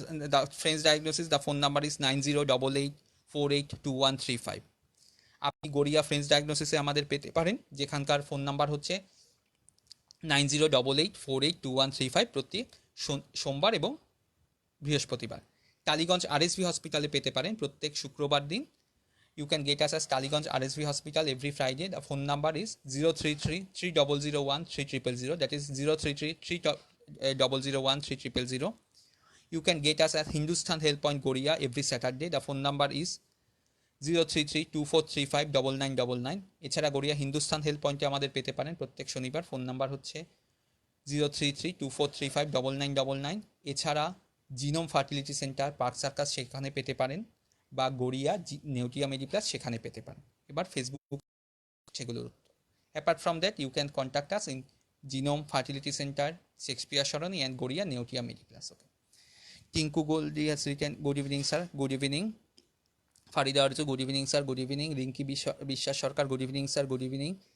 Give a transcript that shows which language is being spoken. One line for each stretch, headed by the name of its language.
English: The Friends Diagnosis, the phone number is 9088482135.
Bangla: আপনি Garia friends ডায়াগনোসিসে আমাদের পেতে পারেন, যেখানকার ফোন নাম্বার হচ্ছে 9088482135, প্রত্যেক সোমবার এবং বৃহস্পতিবার। টালিগঞ্জ RSV হসপিটালে পেতে পারেন প্রত্যেক শুক্রবার দিন।
English: You can get us as Taliganj RSV Hospital every Friday. The phone number is 033-3001-3000. That is 033-3001-3000. You can get us at Hindustan Health Point, Goria, every Saturday. The phone number is 033-2435-9999.
Bangla: এছাড়া Garia Hindustan health পয়েন্টে আমাদের পেতে পারেন প্রত্যেক শনিবার। Phone number হচ্ছে 033-2435-9999। এছাড়া genome fertility centre, park circus, সেখানে পেতে পারেন, বা গড়িয়া নেউটিয়া মেডিপ্লাস, সেখানে পেতে পারেন। এবার ফেসবুক সেগুলোর উত্তর।
English: Apart from that, you can contact us in Genome Fertility Centre, Shakespeare Sarani, and Garia Neotia Mediplus. Okay, Tinku Goldie has written, good evening sir, good evening. Farida Arzu, good evening sir, good evening. Rinki Biswas Sarkar, good evening sir, good evening.